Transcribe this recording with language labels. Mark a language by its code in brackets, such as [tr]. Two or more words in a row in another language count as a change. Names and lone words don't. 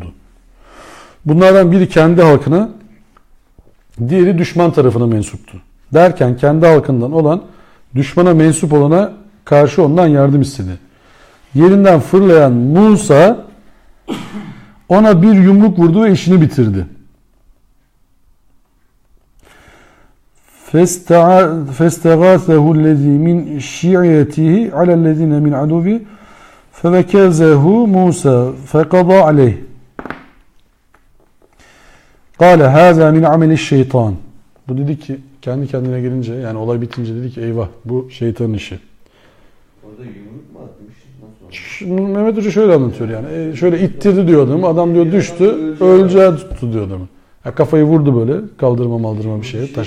[tr] Bunlardan biri kendi halkına, diğeri düşman tarafına mensuptu. Derken kendi halkından olan düşmana mensup olana karşı ondan yardım istedi. Yerinden fırlayan Musa ona bir yumruk vurdu ve işini bitirdi. [ar] فَاسْتَغَاثَهُ الَّذ۪ي مِنْ شِعْيَتِهِ عَلَى الَّذ۪ينَ مِنْ عَدُوِّ فَوَكَزَهُ مُوسَى فَقَضَى عَلَيْهِ قَالَ هَذَا مِنْ عَمَلِ الشَّيْطَانِ. [tr] Bu dedi ki kendi kendine gelince, yani olay bitince dedi ki eyvah bu şeytanın işi. Orada yumruk mu atmış? Mehmet Hoca şöyle anlatıyor yani. Şöyle ittirdi diyor adamı. Adam diyor düştü. Öleceği tuttu diyor adamı. Ya kafayı vurdu böyle. Kaldırma bir şeye, taşa.